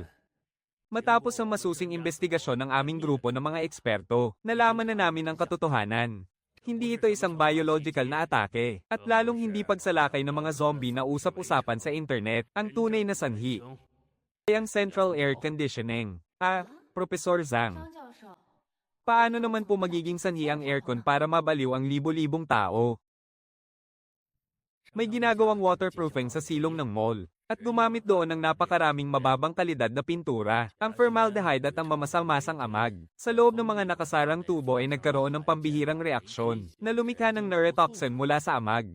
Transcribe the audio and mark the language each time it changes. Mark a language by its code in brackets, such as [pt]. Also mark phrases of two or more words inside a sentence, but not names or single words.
[tl] Matapos ang masusing investigasyon ng aming grupo ng mga eksperto, nalaman na namin ang katotohanan. Hindi ito isang biological na atake, at lalong hindi pagsalakay ng mga zombie na usap-usapan sa internet. Ang tunay na sanhi ay ang [en] central air conditioning. [tl] Ah, Professor Zhang. [zh] 张教授， [tl] Paano naman po magiging sanhi ang aircon para mabaliw ang libo-libong tao? May ginagawang waterproofing sa silong ng mall, at gumamit doon ng napakaraming mababang kalidad na pintura, ang formaldehyde at ang mamasa-masang amag. Sa loob ng mga nakasarang tubo ay nagkaroon ng pambihirang reaksyon, na lumikha ng neurotoxin mula sa amag.